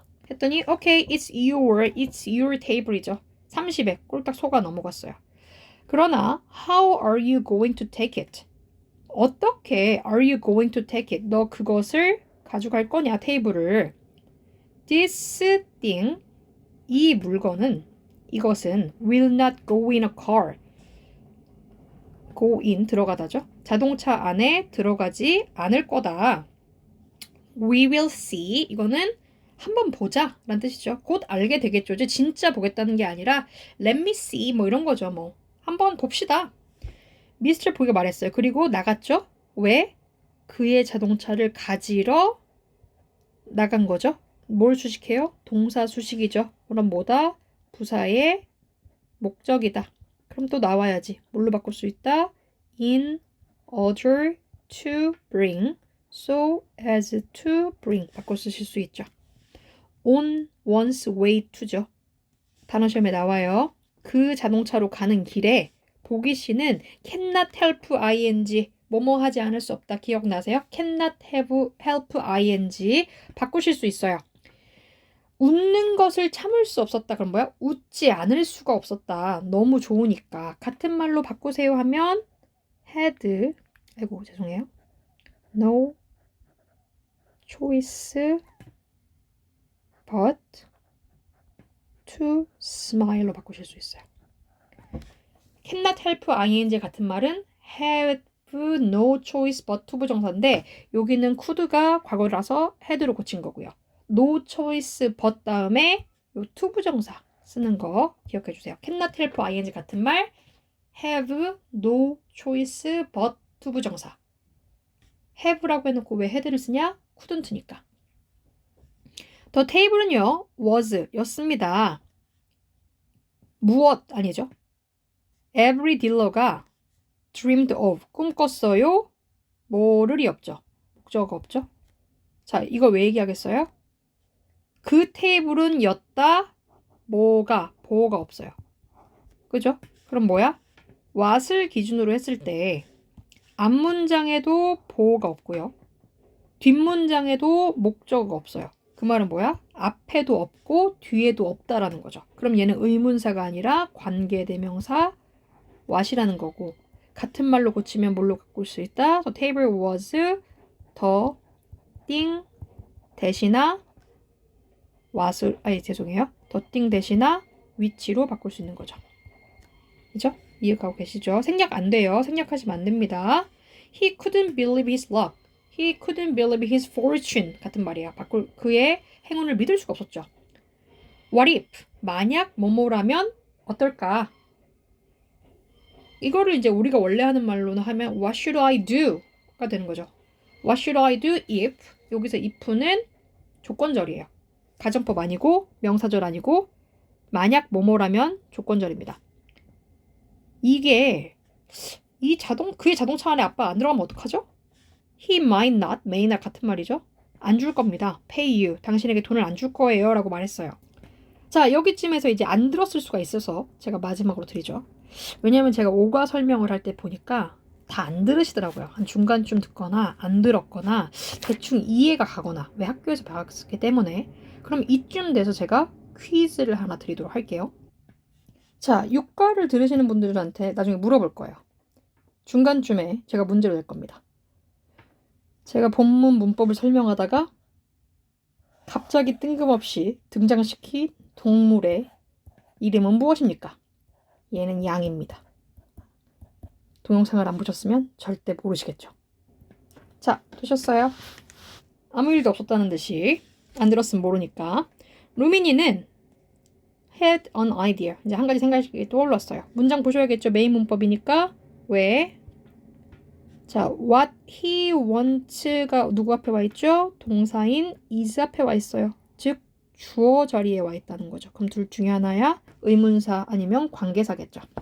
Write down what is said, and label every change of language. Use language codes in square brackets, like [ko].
[ko] 했더니 [en] okay, it's your table이죠. [ko] 30에 꼴딱 속아 넘어갔어요. 그러나 [en] how are you going to take it? [ko] 어떻게 [en] are you going to take it? [ko] 너 그것을 가져갈 거냐, 테이블을. [en] This thing, [ko] 이 물건은, 이것은 [en] will not go in a car. [ko] go in, 들어가다죠. 자동차 안에 들어가지 않을 거다. [en] We will see, [ko] 이거는 한번 보자 라는 뜻이죠. 곧 알게 되겠죠. 이제 진짜 보겠다는 게 아니라 [en] let me see [ko] 뭐 이런 거죠. 뭐 한번 봅시다. 미스터 보이가 말했어요. 그리고 나갔죠. 왜? 그의 자동차를 가지러 나간 거죠. 뭘 수식해요? 동사 수식이죠. 그럼 뭐다? 부사의 목적이다. 그럼 또 나와야지. 뭘로 바꿀 수 있다? [en] In order to bring, so as to bring [ko] 바꿔 쓰실 수 있죠. On one's way to죠. 단어 시험에 나와요. 그 자동차로 가는 길에 보기 씨는 cannot help ing 뭐뭐 하지 않을 수 없다. 기억나세요? cannot help ing 바꾸실 수 있어요. 웃는 것을 참을 수 없었다. 그럼 뭐야? 웃지 않을 수가 없었다. 너무 좋으니까. 같은 말로 바꾸세요 하면 had, 아이고 죄송해요. [en] No choice but to smile로 [ko] 바꾸실 수 있어요. cannot help ing 같은 말은 have no choice but to 부정사인데 여기는 could가 과거라서 had로 고친 거고요. no choice but 다음에 요 to 부정사 쓰는 거 기억해 주세요. cannot help ing 같은 말 have no choice but to 부정사. have라고 해놓고 왜 had를 쓰냐? couldn't니까. The table은요, was 였습니다. 무엇 아니죠? [en] Every dealer가 dreamed of [ko] 꿈꿨어요. 뭐를이 없죠. 목적 없죠. 자, 이거 왜 얘기하겠어요? 그 테이블은 였다. 뭐가 보호가 없어요. 그죠? 그럼 뭐야? what을 기준으로 했을 때 앞문장에도 보호가 없고요. 뒷문장에도 목적어가 없어요. 그 말은 뭐야? 앞에도 없고 뒤에도 없다라는 거죠. 그럼 얘는 의문사가 아니라 관계대명사 what이라는 거고 같은 말로 고치면 뭘로 바꿀 수 있다? [en] So table was the thing [ko] 대신아 [en] what을 [ko] 죄송해요. the thing 대신아 which로 바꿀 수 있는 거죠. 그죠? 이해가고 계시죠? 생략 안 돼요. 생략하시면 안 됩니다. [en] He couldn't believe his luck. He couldn't believe his fortune [ko] 같은 말이야. 바꿀 그의 행운을 믿을 수가 없었죠. [en] What if? [ko] 만약 뭐뭐라면 어떨까? 이거를 이제 우리가 원래 하는 말로는 하면 [en] What should I do? [ko] 가 되는 거죠. [en] What should I do if? [ko] 여기서 if는 조건절이에요. 가정법 아니고 명사절 아니고 만약 뭐뭐라면 조건절입니다. 이게 그의 자동차 안에 아빠 안 들어가면 어떡하죠? [en] He might not, may not [ko] 같은 말이죠. 안 줄 겁니다. Pay you. 당신에게 돈을 안 줄 거예요. 라고 말했어요. 자, 여기쯤에서 이제 안 들었을 수가 있어서 제가 마지막으로 드리죠. 왜냐면 제가 오과 설명을 할 때 보니까 다 안 들으시더라고요. 한 중간쯤 듣거나 안 들었거나 대충 이해가 가거나 왜 학교에서 배웠기 때문에 그럼 이쯤 돼서 제가 퀴즈를 하나 드리도록 할게요. 자, 6과를 들으시는 분들한테 나중에 물어볼 거예요. 중간쯤에 제가 문제를 낼 겁니다. 제가 본문 문법을 설명하다가 갑자기 뜬금없이 등장시킨 동물의 이름은 무엇입니까? 얘는 양입니다. 동영상을 안 보셨으면 절대 모르시겠죠. 자, 되셨어요? 아무 일도 없었다는 듯이 안 들었으면 모르니까. [en] 루미니는 had an idea. [ko] 이제 한 가지 생각이 떠올랐어요. 문장 보셔야겠죠. 메인 문법이니까. 왜? 자, what he wants가 누구 앞에 와 있죠? 동사인 is 앞에 와 있어요. 즉, 주어 자리에 와 있다는 거죠. 그럼 둘 중에 하나야 의문사 아니면 관계사겠죠.